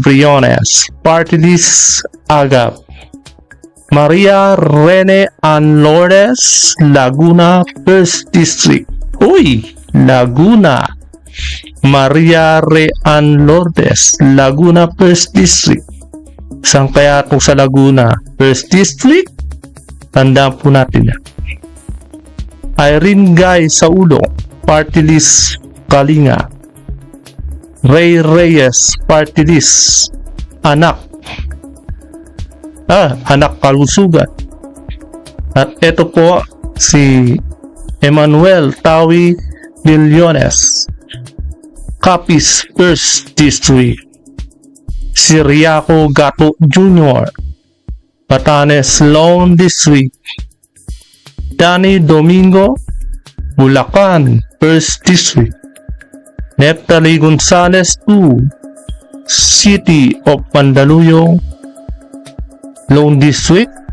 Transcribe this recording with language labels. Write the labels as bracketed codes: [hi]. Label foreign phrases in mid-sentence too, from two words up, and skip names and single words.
[tl] Briones, Party List Agap. Maria Rene Ann Lourdes, Laguna, 1st District. Uy! Laguna. Maria Re Ann Lourdes, Laguna, 1st District. Saan kaya ito sa Laguna? 1st District? Tandaan po natin yan. Irene Guy Saulo, Party List Kalinga. Ray Reyes, Party List Anak Kalusugan. At ito po si Emmanuel Tawi Millones, Capiz, 1st District. Siriaco Gato Jr., Batanes, Lone District. Danny Domingo, Bulacan, 1st District. Neptali Gonzalez II, City of Mandaluyong, Lone District.